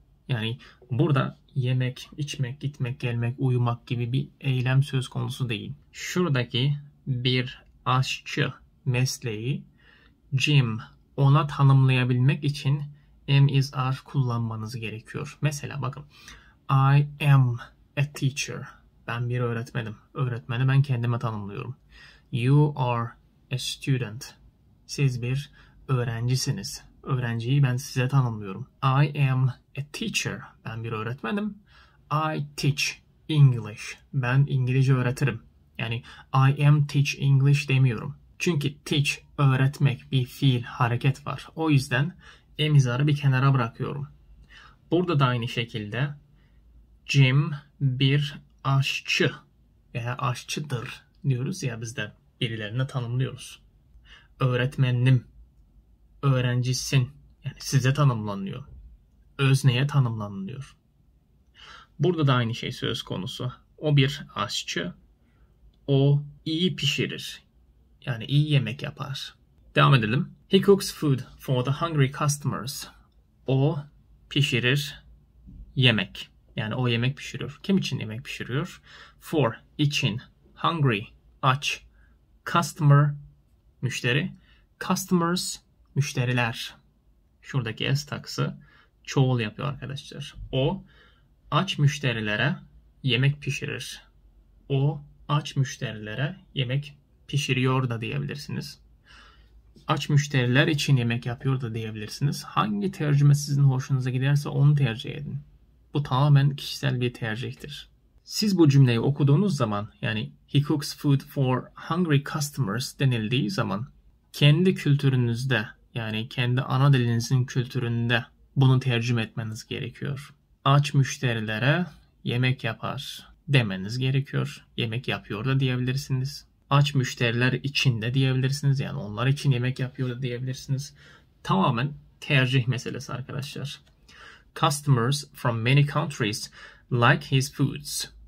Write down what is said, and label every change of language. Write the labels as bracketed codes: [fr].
[tr] Yani burada yemek, içmek, gitmek, gelmek, uyumak gibi bir eylem söz konusu değil. Şuradaki bir aşçı mesleği Jim ona tanımlayabilmek için am, is, are kullanmanız gerekiyor. [en] Mesela bakın I am a teacher. [tr] Ben bir öğretmenim. Öğretmeni ben kendime tanımlıyorum. [en] You are a student. [tr] Siz bir öğrencisiniz. Öğrenciyi ben size tanımlıyorum. [en] I am a teacher. [tr] Ben bir öğretmenim. [en] I teach English. [tr] Ben İngilizce öğretirim. Yani [en] I am teach English [tr] demiyorum. Çünkü teach, öğretmek bir fiil, hareket var. O yüzden am, is'ı bir kenara bırakıyorum. Burada da aynı şekilde Jim bir aşçı veya aşçıdır diyoruz ya biz de birilerine tanımlıyoruz. Öğretmenim, öğrencisin yani size tanımlanıyor. Özneye tanımlanıyor. Burada da aynı şey söz konusu. O bir aşçı. O iyi pişirir. Yani iyi yemek yapar. Devam edelim. [en] He cooks food for the hungry customers. [tr] O pişirir yemek. Yani o yemek pişiriyor. Kim için yemek pişiriyor? For, için, hungry, aç, customer, müşteri, customers, müşteriler. Şuradaki s takısı çoğul yapıyor arkadaşlar. O aç müşterilere yemek pişirir. O aç müşterilere yemek pişiriyor da diyebilirsiniz. Aç müşteriler için yemek yapıyor da diyebilirsiniz. Hangi tercüme sizin hoşunuza giderse onu tercih edin. Bu tamamen kişisel bir tercihtir. Siz bu cümleyi okuduğunuz zaman, yani [en] he cooks food for hungry customers [tr] denildiği zaman kendi kültürünüzde, yani kendi ana dilinizin kültüründe bunu tercüme etmeniz gerekiyor. Aç müşterilere yemek yapar demeniz gerekiyor. Yemek yapıyor da diyebilirsiniz. Aç müşteriler için de diyebilirsiniz. Yani onlar için yemek yapıyor da diyebilirsiniz. Tamamen tercih meselesi arkadaşlar. [en] Customers from many countries like his foods.